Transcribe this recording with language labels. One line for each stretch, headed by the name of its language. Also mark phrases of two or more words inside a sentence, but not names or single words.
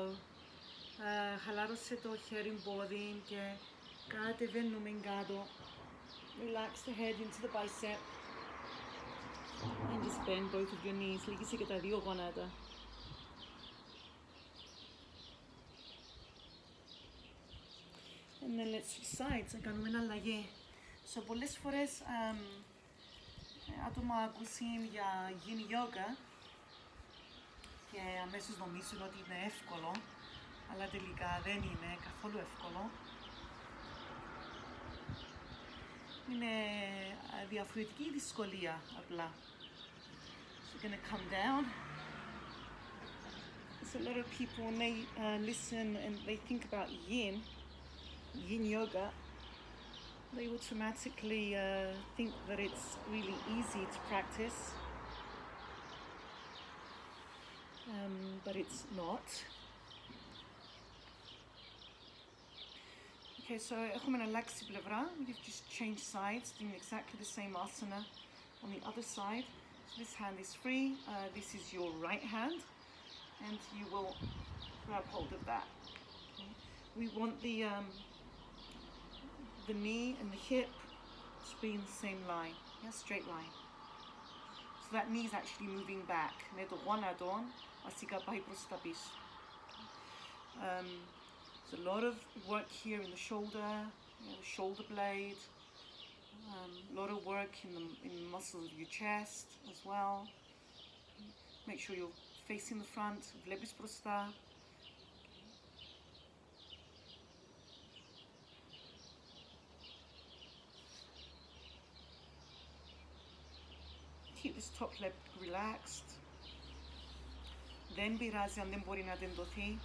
Greek: Χαλάρωσε το χέρι πόδι και κατεβαίνουμε κάτω.
English: Relax the head into the bicep. And just bend both of your knees.
Greek: Λύγησε και τα δύο γόνατα.
English: And then let's switch sides.
Greek: Να κάνουμε ένα αλλαγή. So πολλές φορές άτομα ακούσουν για Yin Yoga και αμέσως νομίζουν ότι είναι εύκολο, αλλά τελικά δεν είναι καθόλου εύκολο. Είναι διαφορετική δυσκολία απλά.
English: So we're going to come down. There's a lot of people when they listen and they think about Yin Yoga, they automatically think that it's really easy to practice, but it's not. Okay, so
Greek: έχουμε αλλάξει πλευρά.
English: You've just changed sides, doing exactly the same asana on the other side. So this hand is free. This is your right hand, and you will grab hold of that. Okay. We want the knee and the hip to be in the same line, yeah, straight line. So that knee is actually moving back.
Greek: Με το γόνατο, βασικά πάει προς τα πίσω.
English: There's a lot of work here in the shoulder, the shoulder blade. A lot of work in the muscles of your chest as well. Make sure you're facing the front,
Greek: βλέπεις μπροστά.
English: Keep this top leg relaxed.
Greek: Δεν πειράζει αν δεν μπορεί να τεντωθεί.